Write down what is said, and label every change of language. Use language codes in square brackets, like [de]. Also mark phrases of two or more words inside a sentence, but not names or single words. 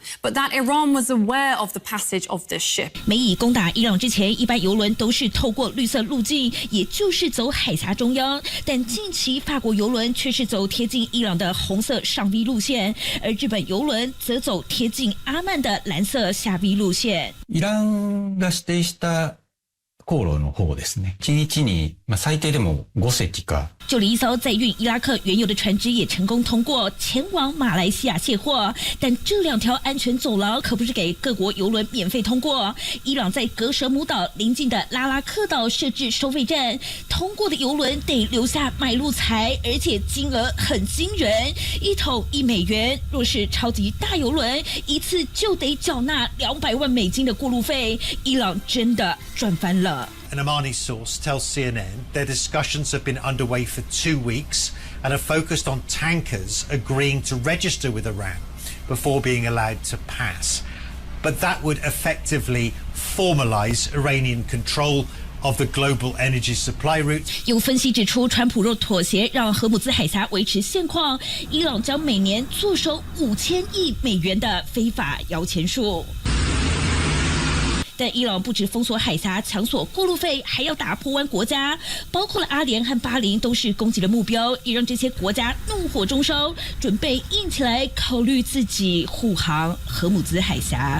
[en] But that Iran was aware of the passage of this ship. [zh] 美以攻打伊朗之前，一般油轮都是透过绿色路径，也就是走海峡中央。但近期法国油轮却是走贴近伊朗的红色上 V 路线，而日本油輪則走貼近阿曼的藍色下 V 路線。 [ja] イランが指定した航路の方ですね。1日に最低でも5隻か。 [zh] 就连一艘载运伊拉克原油的船只也成功通过，前往马来西亚卸货。但这2条安全走廊可不是给各国油轮免费通过。伊朗在格舍姆岛邻近的拉拉克岛设置收费站，通过的油轮得留下买路财，而且金额很惊人，1桶1美元。若是超级大油轮，一次就得缴纳200万美金的过路费。伊朗真的赚翻了。 [en] An Omani source tells CNN their discussions have been underway for 2 weeks and are focused on tankers agreeing to register with Iran before being allowed to pass. But that would effectively formalize Iranian control of the global energy supply route. [zh] 有分析指出，川普若妥协让荷姆兹海峡维持现况，伊朗将每年坐收5000亿美元的非法摇钱树。但伊朗不止封锁海峡、抢索过路费，还要打波湾国家，包括了阿联和巴林都是攻击的目标，也让这些国家怒火中烧，准备硬起来，考虑自己护航荷姆兹海峡。